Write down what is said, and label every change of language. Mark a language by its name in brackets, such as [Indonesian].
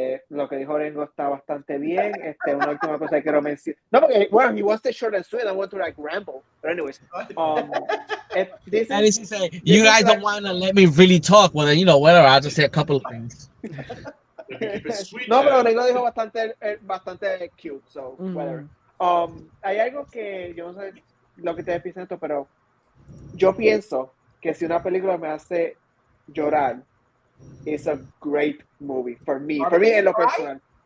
[Spanish] Lo que dijo Orengo está bastante bien. Una última cosa que quiero mencionar. [English] No, porque, well, he wants to short and sweet. I want to like ramble. But anyways, And he say, you guys don't want to let me really talk. Well, then, you know, whatever. I'll just say a couple of things. [Spanish] No, pero Orengo dijo bastante cute. So, whatever. Hay algo que yo no sé lo que ustedes piensan esto, pero yo pienso que si una película me hace llorar, [English] it's a great movie for me [Spanish] en lo personal.